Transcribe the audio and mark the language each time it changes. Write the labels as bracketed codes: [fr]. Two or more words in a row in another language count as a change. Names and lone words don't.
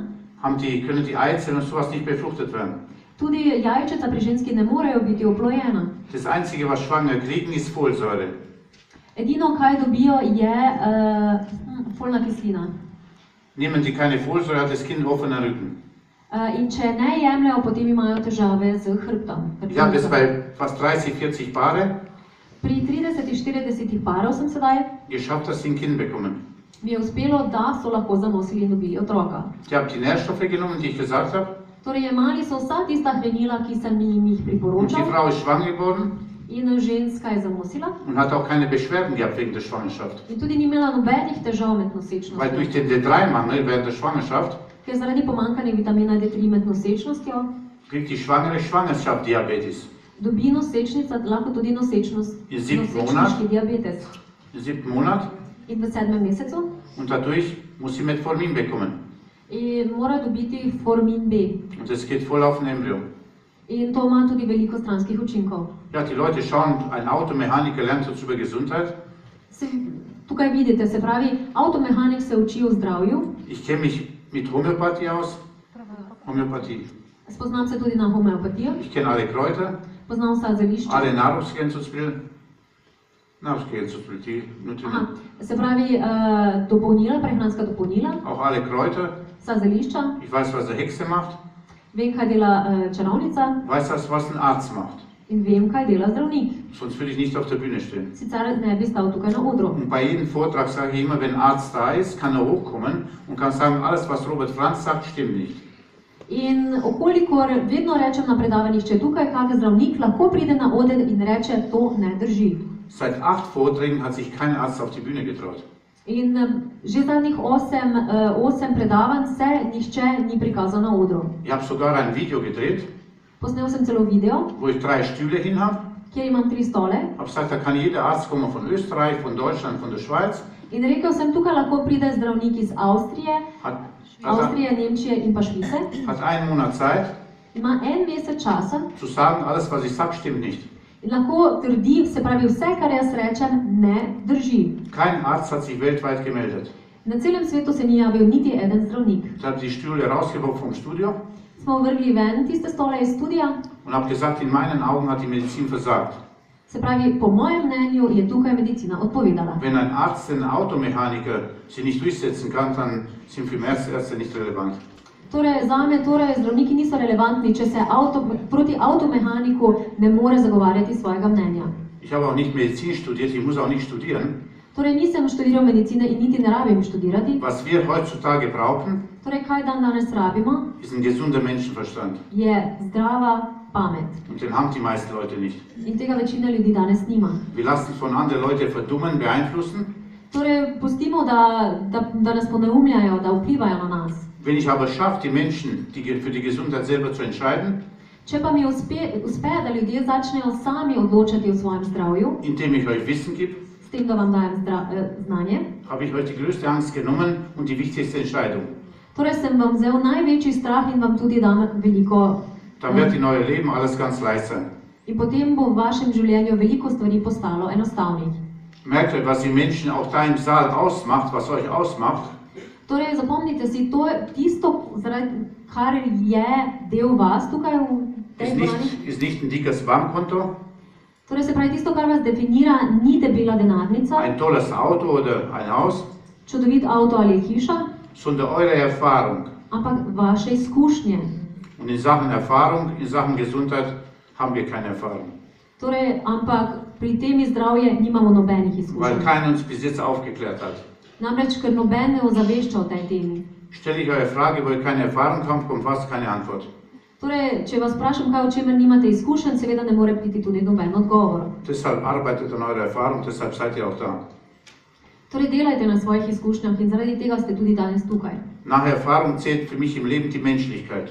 [de] können die Eizellen und sowas nicht befruchtet werden. [sl] tudi jajčeca pri ženski ne morejo biti oplojena. [de] Das Einzige, was Schwangere kriegen, ist Folsäure. [sl] Edino, kaj dobijo, je folna kislina. [de] Nehmen die keine Folsäure, hat das Kind offener Rücken. [sl] In če ne jemljajo, potem imajo težave z hrbtom. [de] Ich habe das bei fast 30, 40 Paare [sl] Pri 30-40 parov sem sedaj, [de] geschafft, dass sie ein Kind bekommen. [sl] mi je uspelo, da so lahko zanosili in dobili otroka. [de] Ich habe die Nährstoffe genommen, die ich gesagt habe, [sl] Torej, jemali so vsa tista hranila, ki sem jim jih [de] und die [sl] priporočal, [de] Frau ist schwanger geworden [sl] in ženska je zanosila. [de] und hat auch keine Beschwerden gehabt wegen der Schwangerschaft. [sl] In tudi ni imela nobenih težav med [de] Weil durch [sl] nosečnostjo. [de] den D3-Mangel während der Schwangerschaft [sl] Ker zaradi pomanjkanja vitamina D3 med nosečnostjo [de] kriegt die Schwangere Schwangerschaftsdiabetes. [sl] dobi nosečnica lahko tudi nosečnost, [de] Je siebten [sl] nosečniški diabetes. [de] Im 7. Monat [sl] In v 7. mesecu [de] und dadurch muss sie Metformin bekommen. [sl] in mora dobiti formin B. [de] Und das geht voll auf den Embryo. [sl] In to ima tudi veliko stranskih učinkov. [de] Ja, die Leute schauen, ein Automechaniker lernt jetzt über Gesundheit. [sl] Tukaj vidite, se pravi, avtomehanik se uči o zdravju, [de] Ich kenne mich mit Homöopathie aus. Homöopathie. [sl] spoznam se tudi na homeopatijo, [de] Ich kenne alle Kräuter, [sl] poznam vsa zelišča. [de] alle Nahrungsergänzungsmittel. Nahrungsergänzungsmittel, die Aha, Nutrienten. [sl] se pravi, dopolnila, prehranska dopolnila, [de] Auch alle Kräuter. [sl] vsa zelišča, [de] Ich weiß, was eine Hexe macht. [sl] vem, kaj dela čarovnica [de] Ich weiß, was ein Arzt macht. [sl] in vem, kaj dela zdravnik. [de] Sonst würde ich nicht auf der Bühne stehen. [sl] Sicer ne bi stal tukaj na odru. [de] Und bei jedem Vortrag sage ich immer, wenn ein Arzt da ist, kann er hochkommen und kann sagen, alles, was Robert Franz sagt, stimmt nicht. [sl] In okolikor vedno rečem na predavanjih, če je tukaj kak zdravnik, lahko pride na oder in reče, to ne drži. [de] Seit 8 Vorträgen hat sich kein Arzt auf die Bühne getraut. [sl] In že zadnjih 8 predavanj se nihče ni prikazal na odru. [de] Ich habe sogar ein Video gedreht, [sl] Posnel sem celo video, [de] wo ich 3 Stühle hin habe. [sl] kjer imam 3 stole [de] Ich habe gesagt, da kann jeder Arzt kommen von Österreich, von Deutschland, von der Schweiz. [sl] in rekel sem, tukaj lahko pride zdravnik iz Avstrije, [de] Hat [sl] Nemčije in pa Švice. [de] hat einen Monat Zeit [sl] Ima en mesec časa [de] zu sagen, alles, was ich sage, stimmt nicht. [sl] in lahko trdi, se pravi, vse, kar jaz rečem, ne drži. [de] Kein Arzt hat sich weltweit gemeldet. [sl] Na celem svetu se ni javil niti eden zdravnik. [de] Ich habe die Stühle rausgeworfen vom Studio [sl] Smo vrgli ven tiste stole iz studija, [de] und habe gesagt, in meinen Augen hat die Medizin versagt. [sl] se pravi, po mojem mnenju je tukaj medicina odpovedala. [de] Wenn ein Arzt, ein Automechaniker sie nicht durchsetzen kann, dann sind für Ärzte nicht relevant. [sl] Torej, zame zdravniki niso relevantni, če se proti avtomehaniku ne more zagovarjati svojega mnenja. [de] Ich habe auch nicht Medizin studiert, ich muss auch nicht studieren. [sl] Torej, nisem študiral medicine in niti ne rabim študirati. [de] Was wir heutzutage brauchen, [sl] Torej, kaj danes rabimo, [de] ist ein gesunder Menschenverstand. [sl] je zdrava pamet. [de] Und den haben die meisten Leute nicht. [sl] In tega večina ljudi danes nima. [de] Wir lassen uns von anderen Leuten verdummen, beeinflussen. [sl] Torej, pustimo, da nas poneumljajo, da vplivajo na nas. [de] Wenn ich aber schaffe, die Menschen für die Gesundheit selber zu entscheiden, [sl] Če pa mi uspe, da ljudje začnejo sami odločati o svojem zdravju, [de] indem ich euch Wissen gebe, [sl] s tem, da vam dajem znanje, [de] habe ich euch die größte Angst genommen und die wichtigste Entscheidung. [sl] torej sem vam vzel največji strah in vam tudi dam veliko. [de] Dann wird in eurem Leben alles ganz leicht sein. [sl] In potem bo v vašem življenju veliko stvari postalo enostavnih. [de] Merkt euch, was die Menschen auch da im Saal ausmacht, was euch ausmacht. [sl] Torej, zapomnite si, to je tisto, kar je del vas tukaj v tej dvorani. [de] Ist nicht ein dickes Bankkonto, [sl] Torej, se pravi, tisto, kar vas definira, ni debela denarnica, [de] ein tolles Auto oder ein Haus, [sl] čudovit avto ali hiša, [de] sondern eure Erfahrung. [sl] ampak vaše izkušnje. [de] Und in Sachen Erfahrung, in Sachen Gesundheit haben wir keine Erfahrung. [sl] Torej, ampak pri temi zdravje nimamo nobenih [de] Weil [sl] izkušenj. [de] keiner uns bis jetzt aufgeklärt hat. [sl] Namreč, ker noben ne ozavešča o tej temi. [de] Stelle ich eure Frage, wo ihr keine Erfahrung habt, kommt fast keine Antwort. [sl] Torej, če vas vprašam, kaj o čemer nimate izkušenj, seveda ne more priti tudi noben odgovor. [de] Deshalb arbeitet an eurer Erfahrung, deshalb seid ihr auch da. [sl] Torej, delajte na svojih izkušnjah in zaradi tega ste tudi danes tukaj. [de] Nach Erfahrung zählt für mich im Leben die Menschlichkeit.